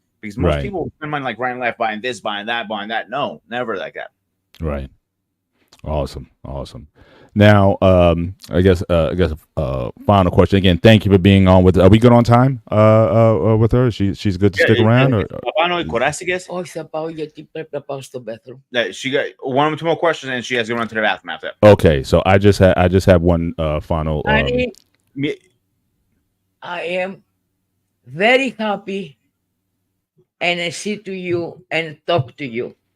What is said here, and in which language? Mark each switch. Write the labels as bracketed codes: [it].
[en] Because most people spend money like right and left, buying this, buying that, buying that. No, never like that. Right. Awesome. Now, I guess final question again. Thank you for being on with. Are we good on time? With her, she's good to stick around. [el] Όχι, θα πάω γιατί πρέπει να πάω στο bathroom. [en] She got one or two more questions, and she has to run to the bathroom after. Okay, so I just have one final. I am very happy, and I see to you and talk to you.